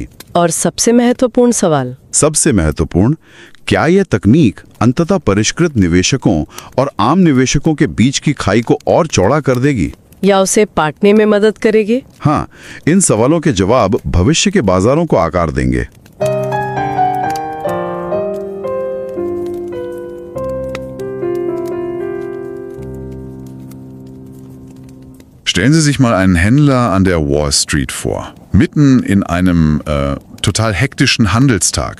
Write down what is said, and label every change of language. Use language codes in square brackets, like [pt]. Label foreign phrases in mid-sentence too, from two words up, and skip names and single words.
[hi] और सबसे महत्वपूर्ण सवाल, सबसे महत्वपूर्ण, क्या यह तकनीक अंततः परिष्कृत निवेशकों और आम निवेशकों के बीच की खाई को और चौड़ा कर देगी? या उसे पाटने में मदद करेगी? हाँ, इन सवालों के जवाब भविष्य के बाजारों को आकार देंगे। [de] Stellen Sie sich mal einen Händler an der Wall Street vor, mitten in einem total hektischen Handelstag.